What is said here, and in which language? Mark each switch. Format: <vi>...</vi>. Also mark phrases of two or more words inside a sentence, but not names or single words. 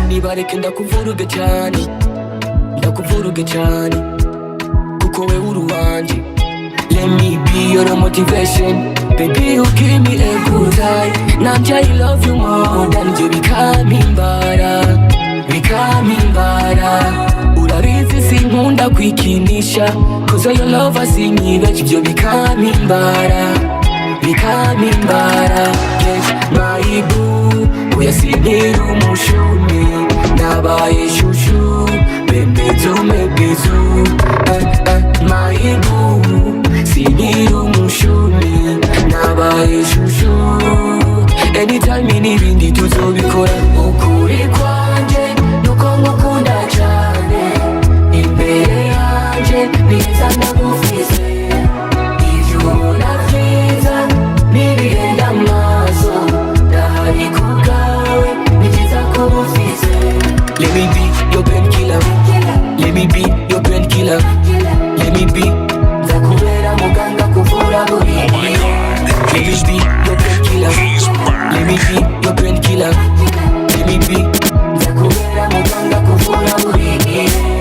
<rn>Nibareke ndakuvuruge cyane, ndakuvuruge cyane, kuko we uri wanje.</rn> <en>Let me be your motivation, baby you give me a good time. Nanje I love you more than you becoming better, becoming better.</en> <rn>Urabizi sinkunda kwikinisha,</rn> <en>cause your love</en> <rn>asinyibeje ibyo</rn> <en>becoming better, becoming better. Yes, my boo,</en> <rn>oya sinira umushumi, nabaye shushu, bebezu mebizu.</rn> <en>My boo,</en> <rn>sinira umushumi, nabaye shushu. Anytime n'ibindi tuzobikora. Ukuri kwanje nuko ngukunda cyane, imbere yanje niza ndagufise. Ivyo navyiza nibigenda amaso, ndahari kubwawe nikiza kubufise.</rn> <en>Let me be your painkiller, let me be your painkiller, let me be</en> <rn>nzakubera muganga kuvura buri gihe.</rn> <en>Let me be your painkiller, let me be your painkiller, let me be</en> <rn>nzakubera muganga kuvura buri gihe.</rn>